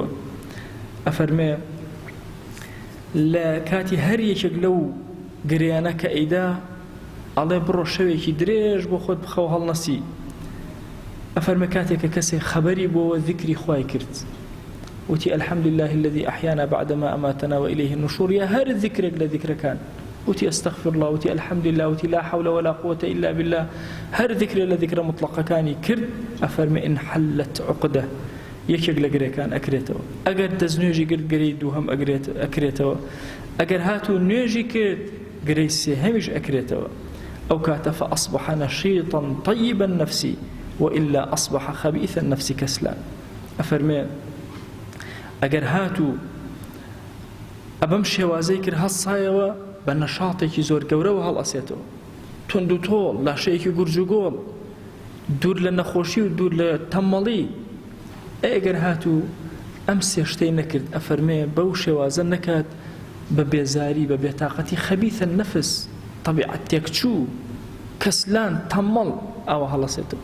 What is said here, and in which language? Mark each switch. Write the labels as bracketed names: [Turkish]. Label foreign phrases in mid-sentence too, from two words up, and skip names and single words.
[Central Kurdish] ئەفەرمێ لە کاتی هەر یەکێک لەو گریانە کە ئەیدا ئەڵێ بڕۆ شەوێکی درێژ بۆ خۆت بخەو هەڵنەسی. ئەفەرمێ کاتێک کە کەسێک خەبەری بۆوە ذیکری خوای کرد وتی [Arabic] الحمد لله الذي أحيانا بعدما أماتنا وإليه النشور. [Central Kurdish] یا هەر ذیکرێک لە ذیکرەکان وتی [Arabic] أستغفر الله [Central Kurdish] وتی [Arabic] الحمد لله [Central Kurdish] وتی [Arabic] لا حول ولا قوة إلا بالله، [Central Kurdish] هەر ذیکرێ لە ذیکرە مطلقەکانی کرد ئەفەرمێ [Arabic] انحلت عقدة، [Central Kurdish] یەکێک لە گرێکان ئەکرێتەوە. ئەگەر دەستنوێژی کرد گرەی دووهەم ئەکرێتەوە، ئەگەر هاتوو نوێژی کرد گرەی سێهەمیش ئەکرێتەوە. ئەو کاتە [Arabic] فأصبح نشيطا طيب النفس وإلا أصبح خبيث النفس كسلان. [Central Kurdish] ئەفەرمێ ئەگەر هاتوو ئەبەم شێوازەی کرد هەڵسایەوە بە نەشاڵێکی زۆر گەورەوە هەڵئەسێتەوە، تند و تۆڵ، لاشەیەکی گورج و گۆڵ، دوور لە نەخۆشی و دوور لە تەمەڵی. ئەگەر هاتوو ئەم سێ شتەی نەکرد ئەفەرمێ بەو شێوازە نەکات بە بێزاری بە بێتاقەتی خەبیثە نەفس، طەبیعەت تێکچوو، کەسلان، تەمەڵ ئاوە هەڵەسێتەوە.